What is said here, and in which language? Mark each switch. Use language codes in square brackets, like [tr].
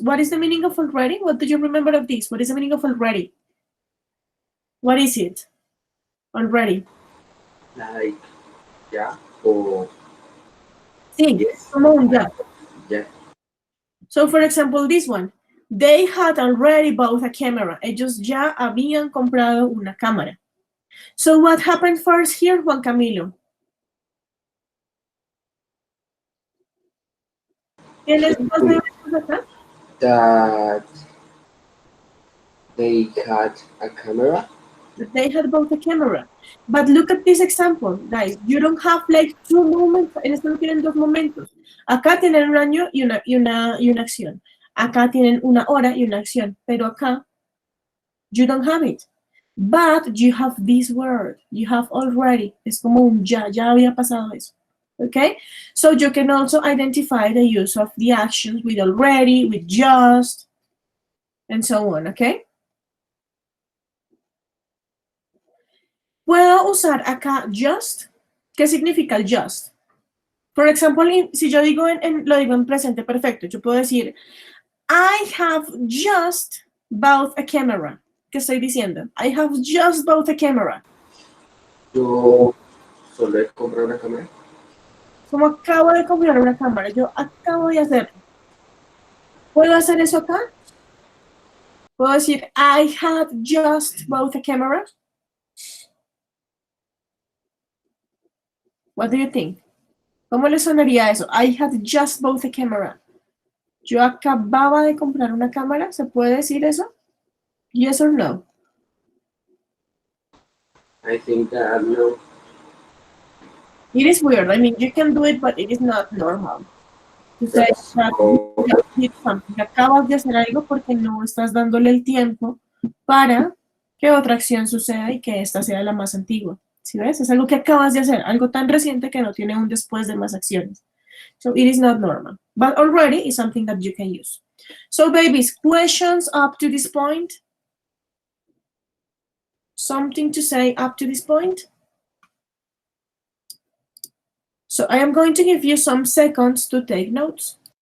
[en] What is the meaning of already? What do you remember of this? What is the meaning of already? What is it? Already. Like, yeah, or Think, Yes. [es] como un ya. [en] Yeah. So, for example, this one. They had already bought a camera. [es] Ellos ya habían comprado una cámara. [en] So, what happened first here, Juan Camilo? [es] ¿Tienes dos deberes acá? [en] That they had a camera. That they had bought a camera. But look at this example, guys. You don't have like two moments. [es] En este no tienen dos momentos. Acá tienen un año y una acción. Acá tienen una hora y una acción. Pero acá, [en] you don't have it. But you have this word. You have already. [es] Es como un ya. Ya había pasado eso. Okay? [en] So you can also identify the use of the actions with already, with just, and so on. Okay? [es] Puedo usar acá just. ¿Qué significa el just? For example, si yo digo lo digo en presente perfecto, yo puedo decir, [en] I have just bought a camera. [es] ¿Qué estoy diciendo? [en] I have just bought a camera. [es] Yo solo he comprado una cámara. Como acabo de comprar una cámara, yo acabo de hacerlo. ¿Puedo hacer eso acá? ¿Puedo decir, [en] I had just bought a camera? What do you think? [es] ¿Cómo le sonaría eso? [en] I had just bought a camera. [es] Yo acababa de comprar una cámara. ¿Se puede decir eso? [en] Yes or no? I think that no. It is weird. I mean, you can do it, but it is not normal. To say That's that you how just did something. [es] Acabas de hacer algo porque no estás dándole el tiempo para que otra acción suceda y que esta sea la más antigua. ¿Sí ves? Es algo que acabas de hacer, algo tan reciente que no tiene un después de más acciones. [en] So it is not normal, but already is something that you can use. So babies, questions up to this point? Something to say up to this point? So I am going to give you some seconds to take notes.